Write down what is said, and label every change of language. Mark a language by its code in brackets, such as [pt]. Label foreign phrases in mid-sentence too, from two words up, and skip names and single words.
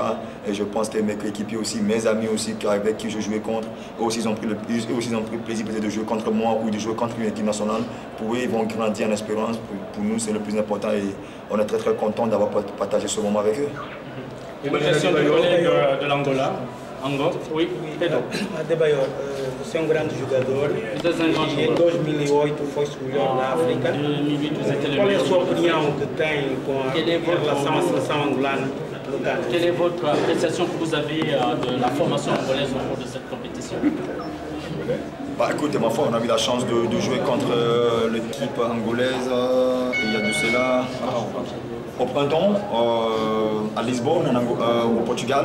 [fr] Et je pense que mes coéquipiers aussi, mes amis aussi, avec qui je jouais contre, eux aussi ils ont pris le plaisir de jouer contre moi ou de jouer contre une équipe nationale. Pour eux, ils vont grandir en espérance. Pour nous, c'est le plus important et on est très content d'avoir partagé ce moment avec eux. Une question du collègue de l'Angola. Angola, oui, [pt] Pedro. Adebayor, você é grande jogador. Em 2008 foi melhor na África. Qual é a sua opinião que tem em relação à seleção angolana? [fr] Quelle est votre appréciation que vous avez de la formation angolaise au cours de cette compétition? Bah écoute, ma foi, on a eu la chance de jouer contre l'équipe angolaise il y a de cela au printemps à Lisbonne, au Portugal.